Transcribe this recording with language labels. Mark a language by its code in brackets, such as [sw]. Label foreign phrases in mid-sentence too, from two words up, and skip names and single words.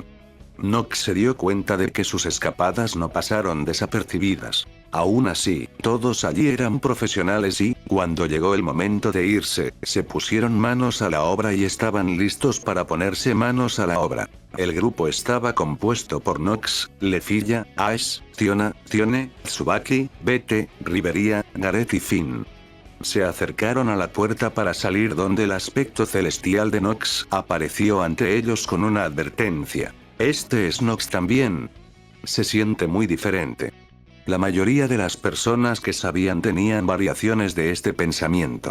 [es] Nox se dio cuenta de que sus escapadas no pasaron desapercibidas. Aún así, todos allí eran profesionales y, cuando llegó el momento de irse, se pusieron manos a la obra y estaban listos para ponerse manos a la obra. El grupo estaba compuesto por Nox, Lefilla, Ash, Tiona, Tione, Tsubaki, Bete, Riveria, Gareth y Finn. Se acercaron a la puerta para salir donde el aspecto celestial de Nox apareció ante ellos con una advertencia. Este es Nox también. Se siente muy diferente. La mayoría de las personas que sabían tenían variaciones de este pensamiento.